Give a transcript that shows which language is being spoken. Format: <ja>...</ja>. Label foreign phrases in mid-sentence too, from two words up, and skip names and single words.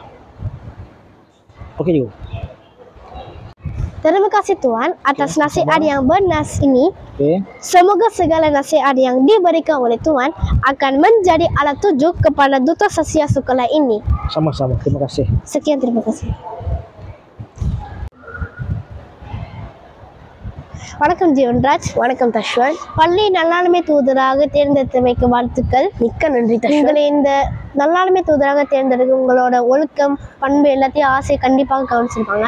<ms>Okey juga. Terima kasih Tuan atas nasihat yang bernas ini. Okey. Semoga segala nasihat yang diberikan oleh Tuan akan menjadi alat tunjuk kepada Duta Sasiah sekolah ini. Sama-sama. Terima kasih. Sekian, terima kasih.</ms> <ta>வணக்கம் ஜீவன்ராஜ். வணக்கம் தஷ்வன். பள்ளி நல்லாண்மை தூதராக தேர்ந்தெடுத்தமைக்கு வாழ்த்துக்கள். மிக்க நன்றி தஷ்வன். உங்களை இந்த நல்லாண்மை தூதராக தேர்ந்தெடுக்க உங்களோட ஒழுக்கம், பண்பு எல்லாத்தையும் ஆசையை கண்டிப்பாக கவனிச்சிருப்பாங்க.</ta>